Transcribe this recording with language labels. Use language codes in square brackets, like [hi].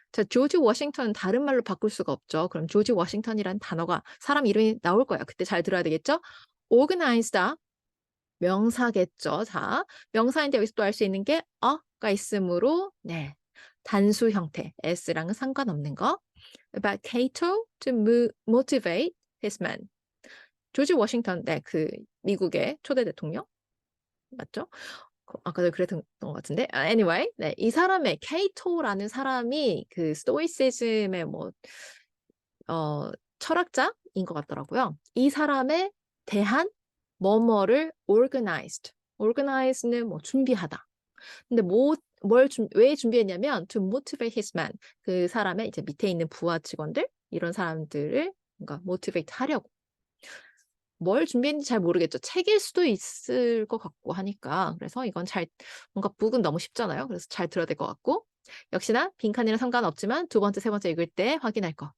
[ko] 자, 조지 워싱턴은 다른 말로 바꿀 수가 없죠. 그럼 조지 워싱턴이라는 단어가 사람 이름이 나올 거예요. 그때 잘 들어야 되겠죠? organized다. 명사겠죠. 자, 명사인데 여기서 또 알 수 있는 게 a가 있으므로 네. 단수 형태. s랑은 상관없는 거. [en] About Cato to motivate his men. [ko] 조지 워싱턴, 네, 그 미국의 초대 대통령 맞죠? 아까도 그랬던 것 같은데. Anyway, 네, 이 사람의 케이토라는 사람이 그 스토이시즘의 철학자인 것 같더라고요. 이 사람에 대한 뭐뭐를 organized. organize는 준비하다. 근데 왜 준비했냐면 [en] to motivate his man. [ko] 그 사람의 이제 밑에 있는 부하 직원들 이런 사람들을 뭔가 motivate 하려고. 뭘 준비했는지 잘 모르겠죠. 책일 수도 있을 것 같고 하니까. 그래서 이건 뭔가 북은 너무 쉽잖아요. 그래서 잘 들어야 될 것 같고. 역시나 빈칸이랑 상관없지만 두 번째, 세 번째 읽을 때 확인할 거.